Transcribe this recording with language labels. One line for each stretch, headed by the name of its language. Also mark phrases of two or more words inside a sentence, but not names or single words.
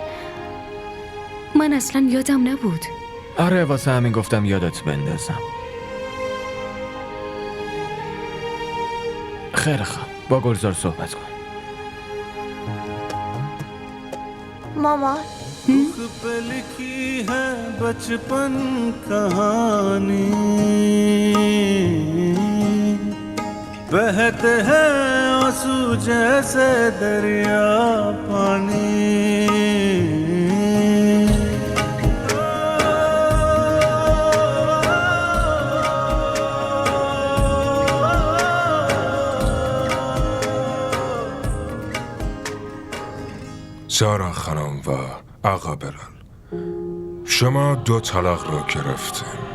Persian: من اصلا یادم نبود. آره، واسه همین گفتم یادت بندازم. خیلی خوب، با گلزار صحبت کن. مامان،
Hindi: मुख पे लिखी है बचपन कहानी, बहते हैं आंसू जैसे दरिया पानी.
Persian: سارا خانم و آقا بلال، شما 2 طلاق رو گرفتین.